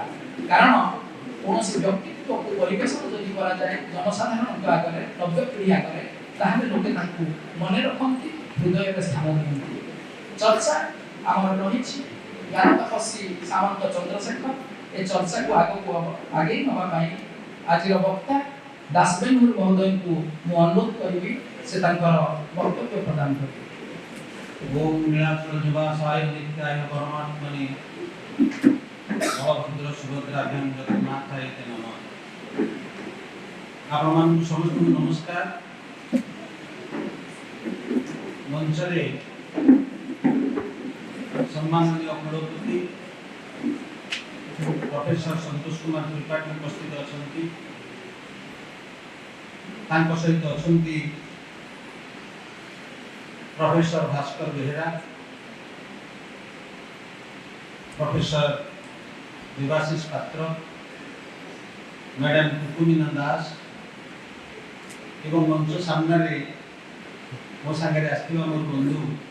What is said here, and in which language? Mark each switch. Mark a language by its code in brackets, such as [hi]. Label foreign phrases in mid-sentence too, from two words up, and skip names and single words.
[or] କାରଣ କୌଣସି ବ୍ୟକ୍ତିତ୍ୱକୁ ପରିବେଷଣ ଯଦି କରାଯାଏ ଜନସାଧାରଣଙ୍କ ଆଗରେ, ନବ୍ୟ ପିଢ଼ି ଆଗରେ, ତାହେଲେ ଲୋକେ ତାଙ୍କୁ ମନେ ରଖନ୍ତି, ହୃଦୟରେ ସ୍ଥାନ ଦିଅନ୍ତି। ଚର୍ଚ୍ଚା ଆମର ରହିଛି ଜ୍ଞାନ ତପସ୍ୱୀ ସାମନ୍ତ ଚନ୍ଦ୍ରଶେଖର। ଏ ଚର୍ଚ୍ଚାକୁ ଆଗକୁ ଆଗେଇ ନେବା ପାଇଁ ଆଜିର ବକ୍ତା ଦାସବେନହୁର ମହୋଦୟଙ୍କୁ ମୁଁ ଅନୁରୋଧ କରିବି ସେ ତାଙ୍କର ବକ୍ତବ୍ୟ ପ୍ରଦାନ କରିବେ। [sa] ओम नीलाचल जुबासाय नित्याय परमात्मने बलभद्र सुभद्राभ्यां जगन्नाथाय ते नमः। [or] आपମାନଙ୍କୁ ସମସ୍ତଙ୍କୁ ନମସ୍କାର। ମଞ୍ଚରେ ସମ୍ମାନନୀୟ କୁଳପତି ପ୍ରଫେସର ସନ୍ତୋଷ କୁମାର ତ୍ରିପାଠୀ ଉପସ୍ଥିତ ଅଛନ୍ତି। ତାଙ୍କ ସହିତ ଅଛନ୍ତି ପ୍ରୋଫେସର ଭାସ୍କର ବେହେରା, ପ୍ରୋଫେସର ଦେବାଶୀଷ ପାତ୍ର, ମ୍ୟାଡାମ କୁକୁମୀନା ଦାସ ଏବଂ ମଞ୍ଚ ସାମ୍ନେ ମୋ ସାଙ୍ଗେ ଆସିଥିବା ମୋର ବନ୍ଧୁ